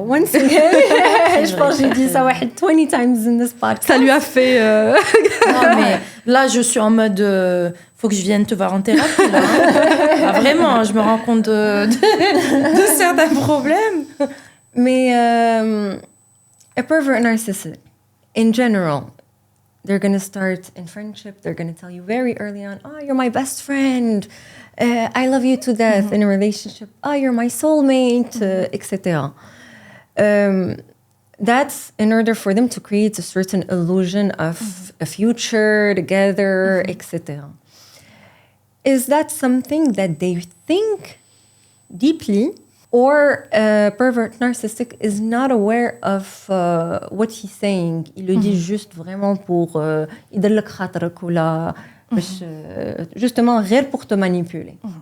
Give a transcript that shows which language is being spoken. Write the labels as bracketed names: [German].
[English] Once again, [French] je pense que j'ai dit ça [English] 20 times in this podcast. [French] Ça lui a fait... Non, mais là, je suis en mode... faut que je vienne te voir en thérapie, là. Hein. Ah, vraiment, je me rends compte de certains problèmes. Mais [English] a pervert narcissist, in general, they're going to start in friendship. They're going to tell you very early on, oh, you're my best friend. I love you to death. In a relationship, oh, you're my soulmate, etc. That's in order for them to create a certain illusion of a future together, etc. Is that something that they think deeply, or a pervert narcissistic is not aware of what he's saying? [French] Il le dit juste vraiment pour [Arabic] يدلك خاطرك ولا [French] justement rien pour te manipuler.